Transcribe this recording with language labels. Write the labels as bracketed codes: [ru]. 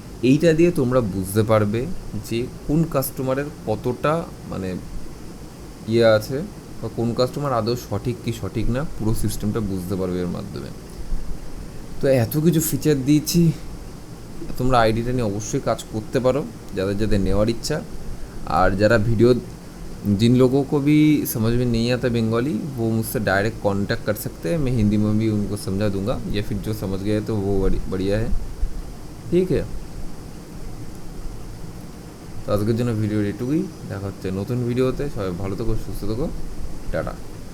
[bn] এইটা দিয়ে তোমরা বুঝতে পারবে যে কোন কাস্টমারের কতটা মানে ইয়ে আছে, বা কোন কাস্টমার আদৌ সঠিক কি সঠিক না, পুরো সিস্টেমটা বুঝতে পারবে এর মাধ্যমে। তো এত কিছু ফিচার দিয়েছি, তোমরা আইডিটা নিয়ে অবশ্যই কাজ করতে পারো, যাদের যাদের নেওয়ার ইচ্ছা। আর যারা [hi] वीडियो, जिन लोगों को भी समझ में नहीं आता बंगाली, वो मुझसे डायरेक्ट कांटेक्ट कर सकते हैं, मैं हिंदी में भी उनको समझा दूंगा, या फिर जो समझ गए तो वो बढ़िया है, [bn] ঠিক আছে। তো আজকের জন্য ভিডিও এটুকুই, দেখা হচ্ছে নতুন ভিডিওতে। সবাই ভালো থেকো, সুস্থ থেকো, টাটা।